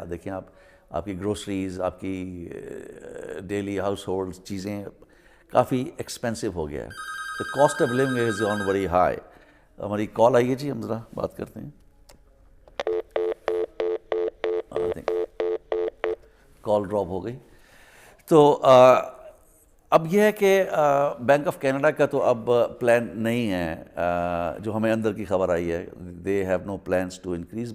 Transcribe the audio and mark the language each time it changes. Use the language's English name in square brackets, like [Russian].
[Urdu] دیکھیں آپ کی گروسریز، آپ کی ڈیلی ہاؤس ہولڈ چیزیں کافی ایکسپینسو ہو گیا ہے. [English] The cost of living is on very high. [Urdu] ہماری کال آئی ہے جی، ہم ذرا بات کرتے ہیں. کال ڈراپ ہو گئی. تو اب یہ ہے کہ بینک آف کینیڈا کا تو اب پلان نہیں ہے، جو ہمیں اندر کی خبر آئی ہے، [English] They have no plans to increase.